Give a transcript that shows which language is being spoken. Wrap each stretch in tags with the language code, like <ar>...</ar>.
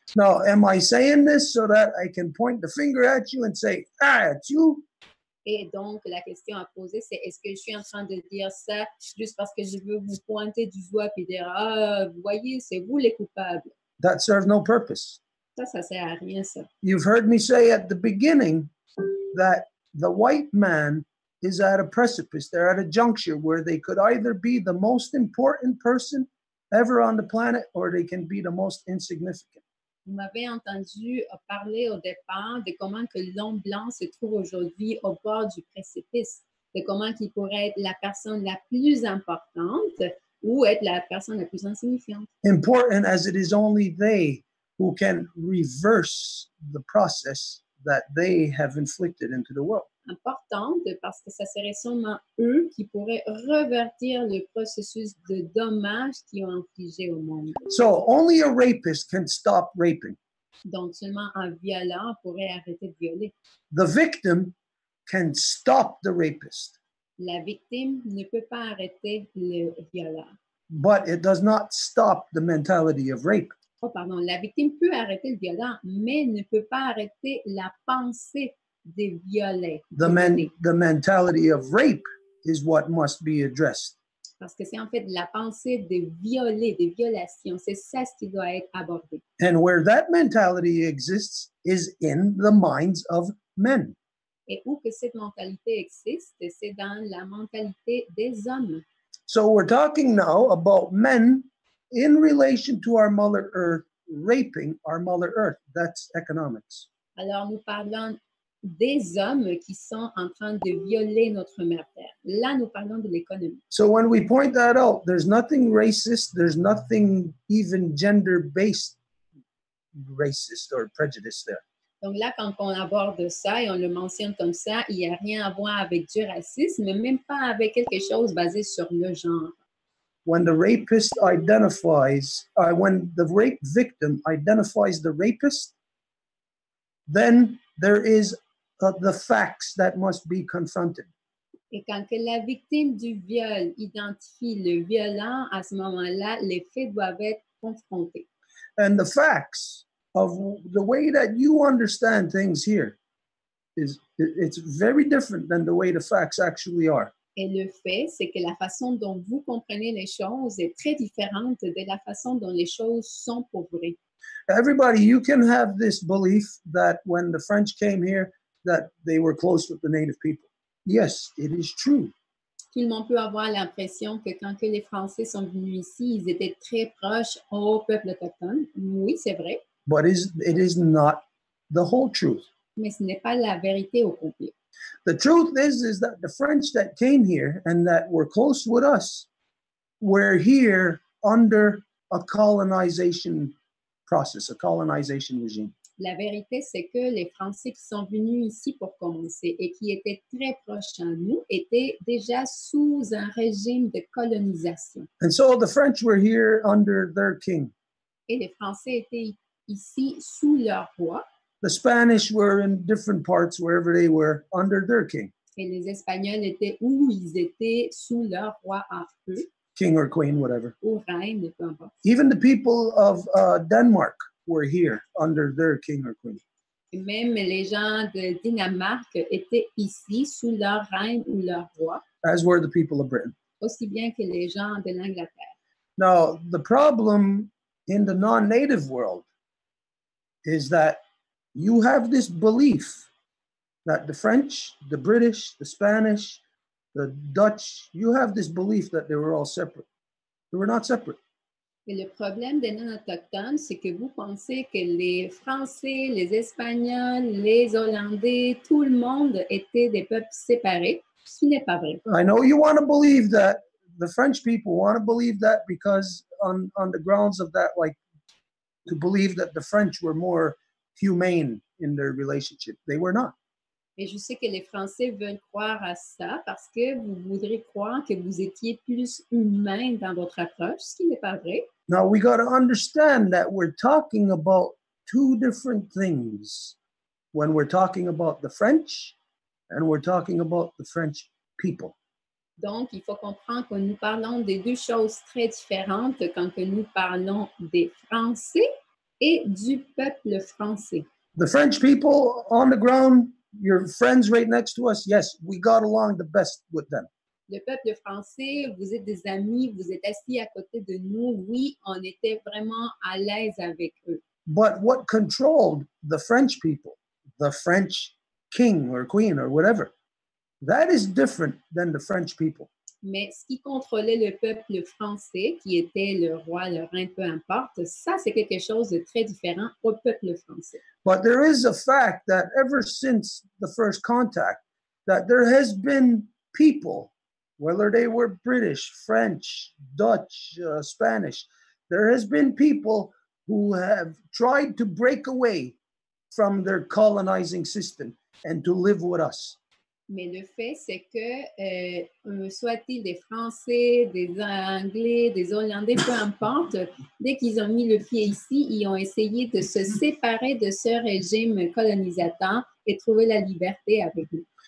<en>Now, am I saying this so that I can point the finger at you and say, it's you?</en> <fr>Et donc, la question à poser, c'est est-ce que je suis en train de dire ça juste parce que je veux vous pointer du doigt et dire, vous voyez, c'est vous les coupables.</fr> <en>That serves no purpose.</en> <fr>Ça sert à rien, ça.</fr> <en>You've heard me say at the beginning that the white man is at a precipice. They're at a juncture where they could either be the most important person ever on the planet or they can be the most insignificant.</en> <fr>Vous m'avez entendu parler au départ de comment que l'homme blanc se trouve aujourd'hui au bord du précipice, de comment il pourrait être la personne la plus importante ou être la personne la plus insignifiante.</fr> <en>Important as it is only they who can reverse the process that they have inflicted into the world.</en> <fr>Importante parce que ça serait seulement eux qui pourraient revertir le processus de dommages qu'ils ont infligé au monde.</fr> <en>So only a rapist can stop raping.</en> <fr>Donc seulement un violent pourrait arrêter de violer.</fr> <en>The victim can stop the rapist.</en> <fr>La victime ne peut pas arrêter le violent.</fr> <en>But it does not stop the mentality of rape.</en> <fr>Oh, pardon, la victime peut arrêter le violent, mais ne peut pas arrêter la pensée de violer.</fr> <en>The mentality of rape is what must be addressed.</en> <fr>Parce que c'est en fait la pensée de violer, de violation. C'est ça ce qui doit être abordé.</fr> <en>And where that mentality exists is in the minds of men.</en> <fr>Et où que cette mentalité existe, c'est dans la mentalité des hommes.</fr> <en>So we're talking now about men in relation to our Mother Earth, raping our Mother Earth. That's economics.</en> <fr>Alors, nous parlons des hommes qui sont en train de violer notre mère terre. Là, nous parlons de l'économie.</fr> <en>So when we point that out, there's nothing racist, there's nothing even gender-based racist or prejudice there.</en> <fr>Donc là, quand on aborde ça et on le mentionne comme ça, il n'y a rien à voir avec du racisme, même pas avec quelque chose basé sur le genre.</fr> <en>When the rapist identifies, when the rape victim identifies the rapist, then there is the facts that must be confronted.</en> <fr>Et quand que la victime du viol identifie le violent, à ce moment-là, les faits doivent être confrontés.</fr> <en>And the facts of the way that you understand things here it's very different than the way the facts actually are.</en> <fr>Et le fait, c'est que la façon dont vous comprenez les choses est très différente de la façon dont les choses sont pour vrai.</fr> <en>Everybody, you can have this belief that when the French came here, that they were close with the native people. Yes, it is true.</en> <fr>Tout le monde peut avoir l'impression que quand que les Français sont venus ici, ils étaient très proches au peuple autochtone. Oui, c'est vrai.</fr> <en>But it is not the whole truth.</en> <fr>Mais ce n'est pas la vérité au complet.</fr> <en>The truth is that the French that came here and that were close with us were here under a colonization process, a colonization regime.</en> <fr>La vérité, c'est que les Français qui sont venus ici pour commencer et qui étaient très proches à nous étaient déjà sous un régime de colonisation.</fr> <en>And so the French were here under their king.</en> <fr>Et les Français étaient ici sous leur roi.</fr> <en>The Spanish were in different parts, wherever they were, under their king.</en> <fr>Et les Espagnols étaient où ils étaient sous leur roi à eux.</fr> <en>King or queen, whatever.</en> <fr>Ou reine, peu importe.</fr> <en>Even the people of Denmark were here under their king or queen.</en> <fr>Et même les gens de Danemark étaient ici sous leur reine ou leur roi.</fr> <en>As were the people of Britain.</en> <fr>Aussi bien que les gens de l'Angleterre.</fr> <en>Now, the problem in the non-native world is that you have this belief that the French, the British, the Spanish, the Dutch, you have this belief that they were all separate. They were not separate.</en> <fr>Et le problème des non-autochtones, c'est que vous pensez que les Français, les Espagnols, les Hollandais, tout le monde était des peuples séparés, ce qui n'est pas vrai.</fr> <en>I know you want to believe that. The French people want to believe that because on the grounds of that, like to believe that the French were more humane in their relationship. They were not.</en> <fr>Et je sais que les Français veulent croire à ça parce que vous voudrez croire que vous étiez plus humain dans votre approche, ce qui n'est pas vrai.</fr> <en>Now, we got to understand that we're talking about two different things when we're talking about the French and we're talking about the French people.</en> <fr>Donc, il faut comprendre que nous parlons des deux choses très différentes quand que nous parlons des Français et du peuple français.</fr> <en>The French people on the ground, your friends right next to us, yes, we got along the best with them.</en> <fr>Le peuple français, vous êtes des amis, vous êtes assis à côté de nous. Oui, on était vraiment à l'aise avec eux.</fr> <en>But what controlled the French people, the French king or queen or whatever, that is different than the French people.</en> <fr>Mais ce qui contrôlait le peuple français, qui était le roi, le reine, peu importe, ça, c'est quelque chose de très différent au peuple français.</fr> <en>But there is a fact that ever since the first contact, that there has been people, whether they were British, French, Dutch, Spanish, there has been people who have tried to break away from their colonizing system and to live with us.</en> <fr>Mais le fait, c'est que, soit-il des Français, des Anglais, des Hollandais, peu importe, dès qu'ils ont mis le pied ici, ils ont essayé de se séparer de ce régime colonisateur et trouver la liberté avec nous.</fr>